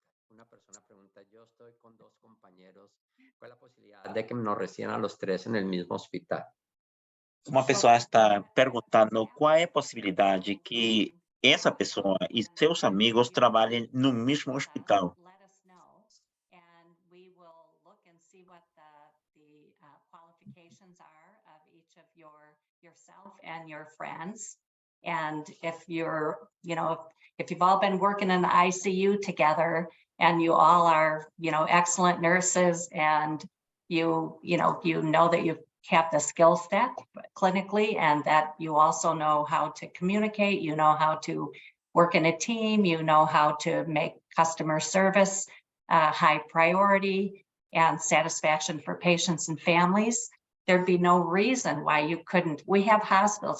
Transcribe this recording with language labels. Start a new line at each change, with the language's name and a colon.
Spanish: Una persona pregunta, yo estoy con 2 compañeros, ¿cuál es la posibilidad de que nos reciban a los 3 en el mismo hospital?
Portuguese: Uma pessoa está perguntando qual é a possibilidade que essa pessoa e seus amigos trabalhem no mesmo hospital.
English: Let us know, and we will look and see what the qualifications are of each of yourself and your friends. And if you're, if you've all been working in the ICU together and you all are, excellent nurses and you know that you have the skill set clinically and that you also know how to communicate, you know how to work in a team, you know how to make customer service high priority and satisfaction for patients and families, there'd be no reason why you couldn't. We have hospitals.